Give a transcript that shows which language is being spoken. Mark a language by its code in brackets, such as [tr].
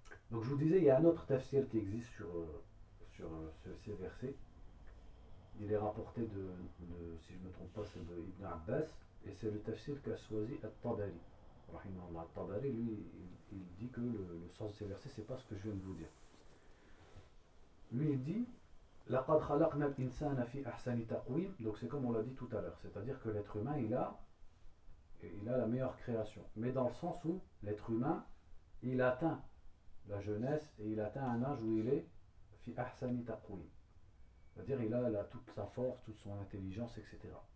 [fr] Donc je vous disais, il y a un autre tafsir qui existe sur ces versets. Il est rapporté de si je ne me trompe pas, c'est de Ibn Abbas, et c'est le tafsir qu'a choisi At-Tabari. Rahimallah Tabari, lui, il dit que le sens de ces versets, c'est pas ce que je viens de vous dire. Lui, il dit [ar] لَقَدْ خَلَقْنَا الْإِنسَانَ فِي أَحْسَنِ تَقْوِيمٍ. [fr] Donc c'est comme on l'a dit tout à l'heure, c'est-à-dire que l'être humain, il a la meilleure création, mais dans le sens où l'être humain, il atteint la jeunesse et il atteint un âge où il est [ar] فِي أَحْسَنِ تَقْوِيمٍ, [fr] c'est-à-dire il a toute sa force, toute son intelligence, etc.